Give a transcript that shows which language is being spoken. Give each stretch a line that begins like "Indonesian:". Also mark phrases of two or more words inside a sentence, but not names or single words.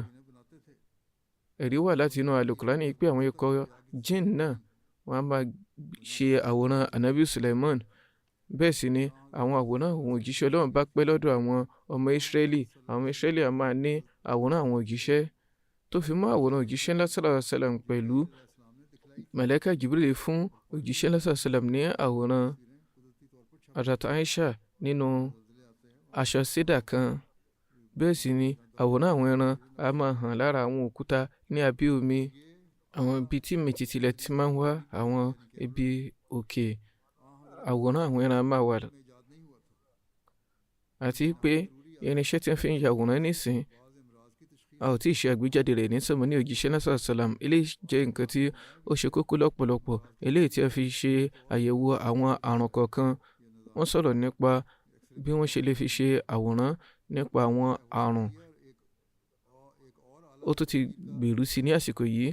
Yoruba: Ẹ̀rí wà láti inú Al-Qur'ani pé àwọn ikọ̀ jinn náà wọ́n á máa ṣe àwòrán Ànábì Sulaiman. Bẹ́ẹ̀ sì ni àwọn àwòrán àwọn òjíṣẹ́ Ọlọ́run bá pẹ́ lọ́dọ̀ àwọn ọmọ Ísírẹ́lì. Àwọn Ísírẹ́lì á máa ní àwòrán àwọn òjíṣẹ́. Tó fi mọ́ àwòrán òjíṣẹ́ ńlá
Arabic: صلى الله عليه وسلم
Yoruba: pẹ̀lú Màláíkà Jibril fún òjíṣẹ́ ńlá
Arabic: صلى الله عليه وسلم
Yoruba: ní àwòrán Hazrat Aisha nínú aṣọ sídà kan. Bẹ́ẹ̀ sì ni àwòrán àwọn ẹran á máa hàn lára àwọn òkúta ní abẹ́ omi. Àwọn ibi tí mìtìtìlẹ̀ ti máa ń wá, àwọn ibi òkè, àwòrán àwọn ẹran máa wà. Àti pé irinṣẹ́ tí wọ́n fi ń ya àwòrán nísìn, a ò tí ì ṣe àgbéjáde rẹ̀ ní sọ́mọ́ ní òjíṣẹ́ náà
Arabic: صلى الله عليه وسلم.
Yoruba: Eléyìí jẹ́ nǹkan tí ó ṣe kókó lọ́pọ̀lọpọ̀. Eléyìí tí a fi ṣe àyẹ̀wò àwọn àrùn kọ̀ọ̀kan. Wọ́n sọ̀rọ̀ nípa bí wọ́n ṣe lè fi ṣe àwòrán nípa àwọn àrùn. Ó tún ti gbèrú sí ní àsìkò yìí.